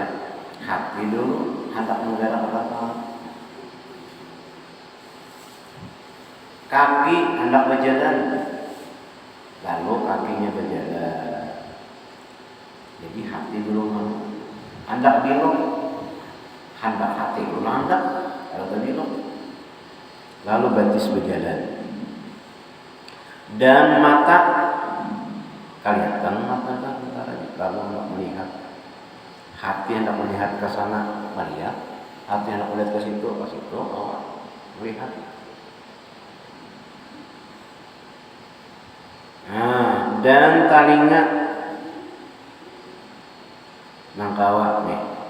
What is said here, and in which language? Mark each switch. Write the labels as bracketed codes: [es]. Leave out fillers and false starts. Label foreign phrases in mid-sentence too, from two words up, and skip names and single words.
[id] Hati dulu hendak menggerak apa? Kaki hendak berjalan, lalu kakinya berjalan. Jadi hati dulu hendak belok, hendak hati dulu hendak, kalau belok, lalu batis berjalan. Dan mata, kelihatan mata kan tentaranya, lalu hendak melihat. Hati hendak melihat ke sana, melihat. Hati hendak melihat ke situ, melihat. Nah, dan telinga nangkawa nih.